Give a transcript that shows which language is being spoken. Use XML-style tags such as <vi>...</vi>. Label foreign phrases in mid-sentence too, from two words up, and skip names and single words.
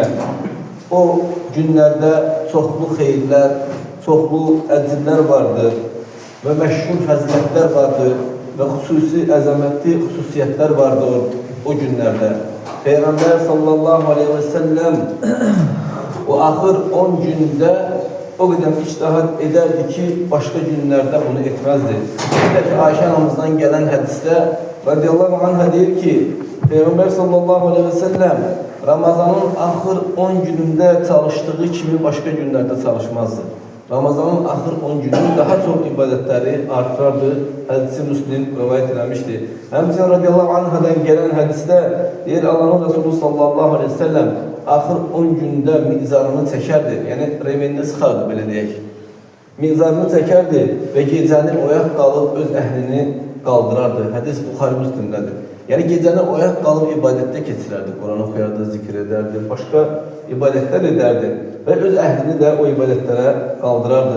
<az>O günlərdə çoxlu xeyirlər, çoxlu əcrlər vardır və məşhur fəzilətlər vardır və xüsusi əzəmətli xüsusiyyətlər vardır o günlərdə. Peyğəmbər</az> <ar>صلى الله عليه وسلم</ar> <az>o axır 10 gündə o qədər ictihad ederdi ki, başka günlerde bunu etmezdi.</az> <tr>İşte Ayşe anamızdan gelen hadiste</tr> <ar>رضي الله عنها</ar> <tr>deyir ki, Peygamber</tr> <ar>صلى الله عليه وسلم</ar> <tr>Ramazanın ahır 10 gününde çalıştığı kimi başka günlerde çalışmazdı. Ramazanın ahır 10 günü daha çok ibadetleri artırardı. Hadisi Müslim rivayet edilmişti.</tr> <az>Həmçinin</az> <ar>رضي الله عنها</ar> <az>gelen hadiste deyir Allah'ın Resulü</az> <ar>صلى الله عليه وسلم</ar> <az>axır 10 gündə mizarını çəkərdi, yəni remenini sıxardı, belə deyək. Mizarını çəkərdi və gecəni oyaq qalıb öz əhlini qaldırardı. Hədis Buxari Müslimdədir. Yəni gecəni oyaq qalıb ibadətdə keçirərdi, Quran oxuyardı, zikr edərdi, başqa ibadətlər edərdi və öz əhlini də o ibadətlərə qaldırardı.</az>